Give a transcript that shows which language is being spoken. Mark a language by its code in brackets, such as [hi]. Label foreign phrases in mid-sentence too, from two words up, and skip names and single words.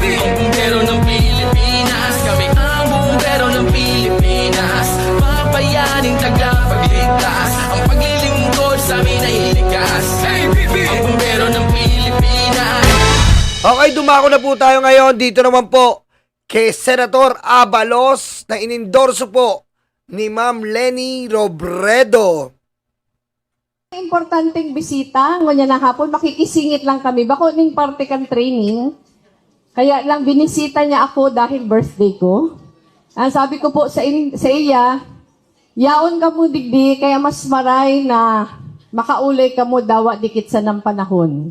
[tl] Ang bumbero ng Pilipinas, kami ang bumbero ng Pilipinas, mga bayaning tagapagligtas. Ang paglilingkod sa amin ay likas. ABP! Ang bumbero ng Pilipinas. Okay, dumako na po tayo ngayon. Dito naman po kay Senator Abalos na inendorso po ni Ma'am Leni Robredo. [bik] Importanteng bisita, ngunya na hapon, makikisingit lang kami. Bako ning parte kan training, kaya lang binisita niya ako dahil birthday ko. Ang sabi ko po sa iya, yaon ka mo digdi, kaya mas maray na makaulay ka mo dawa dikit sa ng panahon.